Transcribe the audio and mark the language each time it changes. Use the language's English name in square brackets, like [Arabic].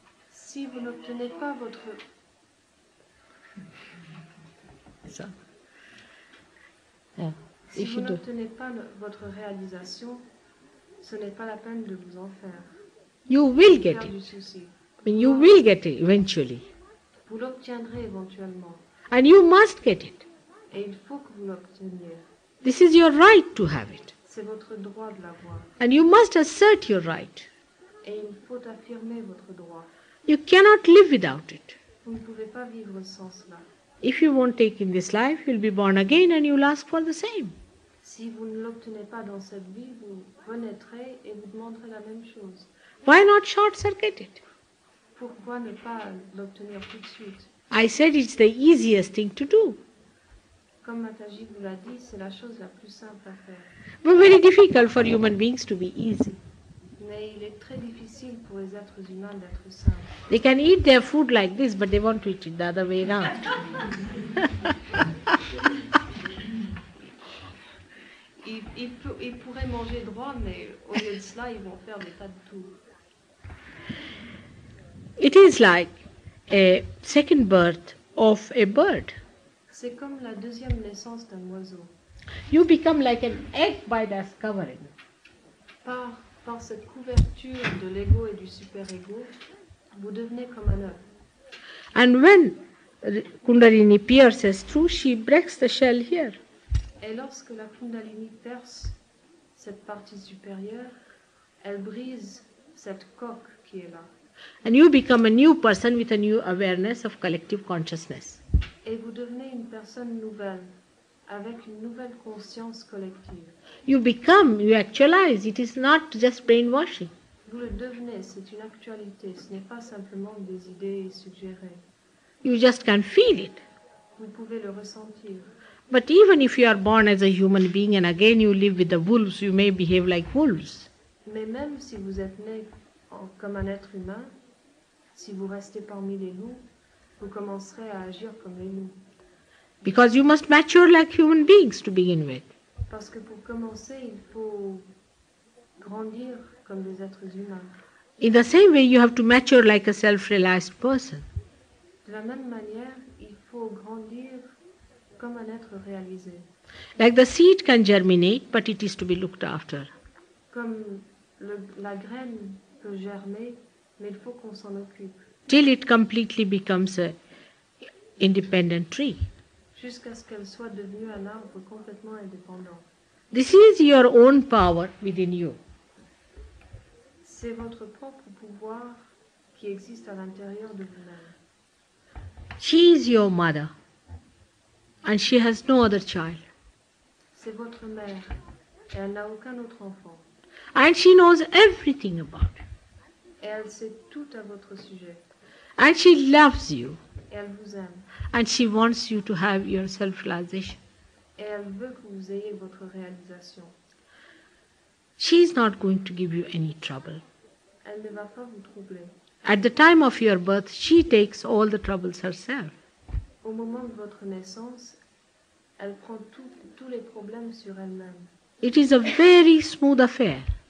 [French] Si vous n'obtenez pas votre... [English] So, yeah. [French] Si [English] If [French] vous [English] you do, [French] n'obtenez pas votre réalisation, ce n'est pas la peine de vous en faire. [English] you will get [French] Faire du [English] it. [French] souci. [English] You will get it eventually. [French] Vous l'obtiendrez éventuellement. [English] And you must get it. [French] Et il faut que vous l'obteniez. [English] This is your right to have it. [French] C'est votre droit de l'avoir. [English] And you must assert your right. [French] Et il faut affirmer votre droit. [English] You cannot live without it. [French] Vous ne pouvez pas vivre sans cela. [English] If you won't take in this life, you'll be born again and you'll ask for the same. [French] Si vous ne l'obtenez pas dans cette vie, vous renaîtrez et vous demanderez la même chose. [English] Why not short-circuit it? [French] Pourquoi ne pas l'obtenir tout de suite? [English] I said it's the easiest thing to do, [French] Comme Mataji vous l'a dit, c'est la chose la plus simple à faire. [English] but very difficult for human beings to be easy. [French] Mais il est très difficile pour les êtres humains d'être simples. [English] They can eat their food like this, but they want to eat it the other way around. [French] Ils pourraient manger droit, mais au lieu de cela, ils vont faire des tas de tours. [English] It is like a second birth of a bird. [French] C'est comme la deuxième naissance d'un oiseau. [English] You become like an egg by this covering. [French] Par cette couverture de l'ego et du super-ego, vous devenez comme un œuf. [English] And when Kundalini pierces through, she breaks the shell here. [French] Et lorsque la Kundalini perce cette partie supérieure, elle brise cette coque qui est là. [English] And you become a new person with a new awareness of collective consciousness. [French] Et vous devenez une personne nouvelle, avec une nouvelle conscience collective. [English] You actualize. It is not just brainwashing. [French] Vous le devenez, c'est une actualité, ce n'est pas simplement des idées suggérées. [English] You just can feel it. [French] Vous pouvez le ressentir. [English] But even if you are born as a human being and again you live with the wolves, you may behave like wolves. [French] Mais même si vous êtes né comme un être humain, si vous restez parmi les loups, vous commencerez à agir comme les loups. [English] Because you must mature like human beings to begin with. [French] Parce que pour commencer, il faut grandir comme des êtres humains. [English] In the same way, you have to mature like a self-realized person. [French] De la même manière, il faut grandir comme un être réalisé. [English] Like the seed can germinate, but it is to be looked after. [French] Comme la graine peut germer, mais il faut qu'on s'en occupe. [English] Till it completely becomes an independent tree. [French] Jusqu'à ce qu'elle soit devenue un arbre complètement indépendant. [English] This is your own power within you. [French] C'est votre propre pouvoir qui existe à l'intérieur de vous-même. [English] She is your mother, and she has no other child. [French] C'est votre mère, et elle n'a aucun autre enfant. [English] And she knows everything about you. [French] Et elle sait tout à votre sujet. [English] And she loves you. [French] Et elle vous aime. [English] And she wants you to have your self-realization. [French] Et elle veut que vous ayez votre réalisation. [English] She is not going to give you any trouble. [French] Elle ne va pas vous troubler. [English] At the time of your birth, she takes all the troubles herself. [French] Au moment de votre naissance, elle prend tous les problèmes sur elle-même. [English] It is a very smooth affair.